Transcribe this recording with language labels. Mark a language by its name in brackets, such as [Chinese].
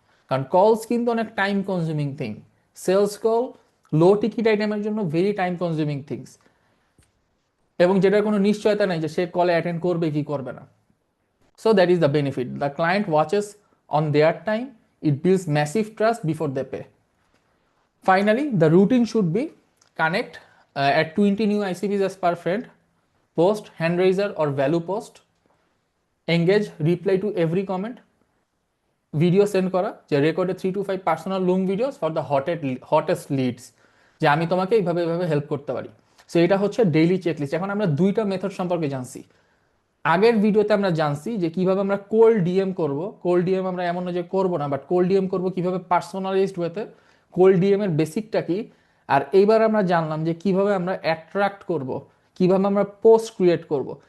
[Bangla] কারণ কলস কিন্তু অনেক time consuming thing, sales call লো টিকিট আইটেমের জন্য ভেরি টাইম কনজিউমিং থিংস, এবং যেটার কোনো নিশ্চয়তা নেই যে সে কলে অ্যাটেন্ড করবে কি করবে না। [English] So that is the benefit, the client watches on their time, it builds massive trust before they pay. Finally, the routine should be connect at 20 new ICPs as per friend, post hand raiser or value post, engage, reply to every comment, [Bangla] video send করা, যে রেকর্ডে [English] 3 to 5 personal Loom videos for the hottest leads, [Bangla] যে আমি তোমাকে এইভাবে এইভাবে help করতে পারি। সো এটা হচ্ছে ডেইলি চেকলিস্ট। এখন আমরা দুইটা মেথড সম্পর্কে জানছি। আগের ভিডিওতে আমরা জানছি যে কিভাবে আমরা কোল্ড ডিএম করব। কোল্ড ডিএম আমরা এমন না যে করবো না, বাট কোল্ড ডিএম করবো কিভাবে পার্সোনালাইজড ওয়েতে, কোল্ড ডিএম এর বেসিকটা কি। আর এইবার আমরা জানলাম যে কিভাবে আমরা অ্যাট্রাক্ট করব, কিভাবে আমরা পোস্ট ক্রিয়েট করব।